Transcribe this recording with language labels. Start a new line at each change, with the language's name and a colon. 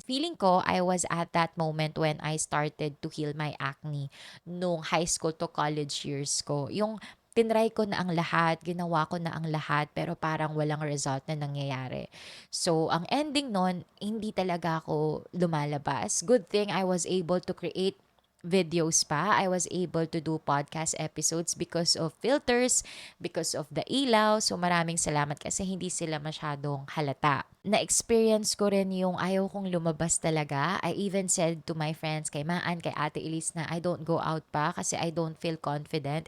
English: Feeling ko, I was at that moment when I started to heal my acne
Filipino: nung
English: high school to college years ko.
Filipino: Yung tinry ko na ang lahat, ginawa ko na ang lahat, pero parang walang result na nangyayari. So, ang ending nun, hindi talaga ako lumalabas.
English: Good thing I was able to create videos
Filipino: pa.
English: I was able to do podcast episodes because of filters, because of the
Filipino: ilaw. So maraming salamat kasi hindi sila masyadong halata. Na-experience ko rin yung ayaw kong lumabas talaga.
English: I even said to my friends,
Filipino: kay Maan, kay Ate Elise na
English: I don't go out
Filipino: pa kasi
English: I don't feel confident.